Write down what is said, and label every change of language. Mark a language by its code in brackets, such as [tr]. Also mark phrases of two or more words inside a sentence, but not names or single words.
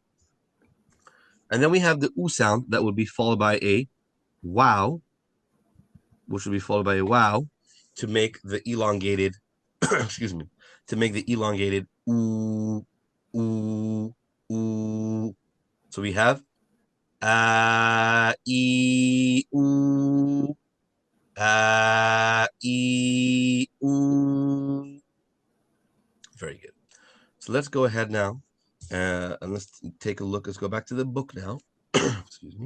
[en] And then we have the U sound that would be followed by a wow, which would be followed by a wow to make the elongated, excuse me, to make the elongated oo, oo, oo. So we have e, oo, e, oo. Very good. So let's go ahead now and let's take a look. Let's go back to the book now. Excuse me.